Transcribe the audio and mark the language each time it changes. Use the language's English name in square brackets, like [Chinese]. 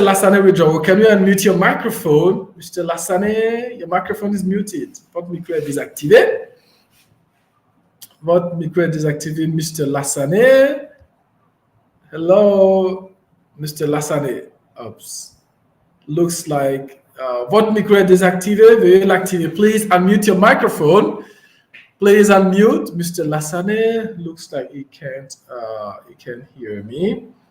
[English] Lassane withdrawal, can you unmute your microphone? Mr. Lassane, your microphone is muted. [French] Votre micro est désactivé. Votre micro est désactivé, Mr. [English] Lassane. Hello, Mr. Lassane. Oops. Looks like [French] votre micro est désactivé. Veuillez l'activer. [English] Please unmute your microphone. Please unmute. Mr. Lassane looks like he can't hear me.